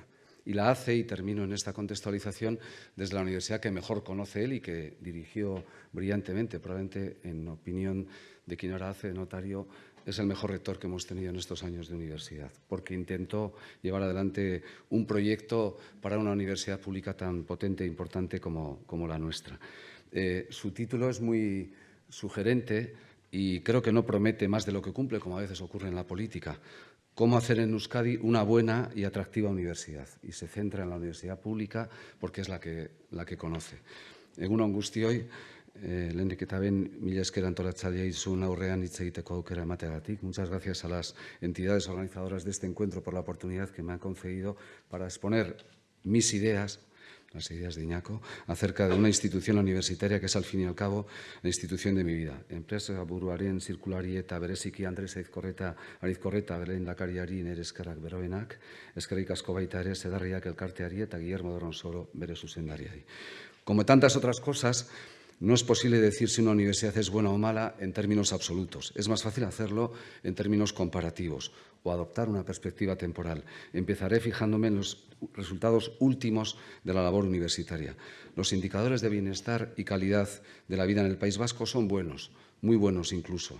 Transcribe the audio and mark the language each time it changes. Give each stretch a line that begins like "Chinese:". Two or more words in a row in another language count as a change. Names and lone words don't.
Spanish: Y la hace, y termino en esta contextualización, desde la universidad que mejor conoce él y que dirigió brillantemente, probablemente en opinión de quien ahora hace de notario, es el mejor rector que hemos tenido en estos años de universidad, porque intentó llevar adelante un proyecto para una universidad pública tan potente e importante como la nuestra. Su título es muy sugerente y creo que no promete más de lo que cumple, como a veces ocurre en la política. Cómo hacer en Euskadi una buena y atractiva universidad. Y se centra en la universidad pública porque es la que conoce.
Basque: Egun on guztioi, lehenik eta behin mila esker antolatzailea izun aurrean hitz egiteko aukera emateagatik.
Spanish: Muchas gracias a las entidades organizadoras de este encuentro por la oportunidad que me han concedido para exponer mis ideas, las ideas de Iñaco, acerca de una institución universitaria que es, al fin y al cabo, la institución de mi vida.
Basque: Enpresa buruaren zirkulari eta bereziki Andres Arizkorreta lehendakariari nire eskerrak beroenak, eskerrik asko baita ere Zedarriak elkarteari eta Guillermo Dorronsoro bere zuzendariari.
Spanish: Como tantas otras cosas, no es posible decir si una universidad es buena o mala en términos absolutos. Es más fácil hacerlo en términos comparativos o adoptar una perspectiva temporal. Empezaré fijándome en los resultados últimos de la labor universitaria. Los indicadores de bienestar y calidad de la vida en el País Vasco son buenos, muy buenos incluso.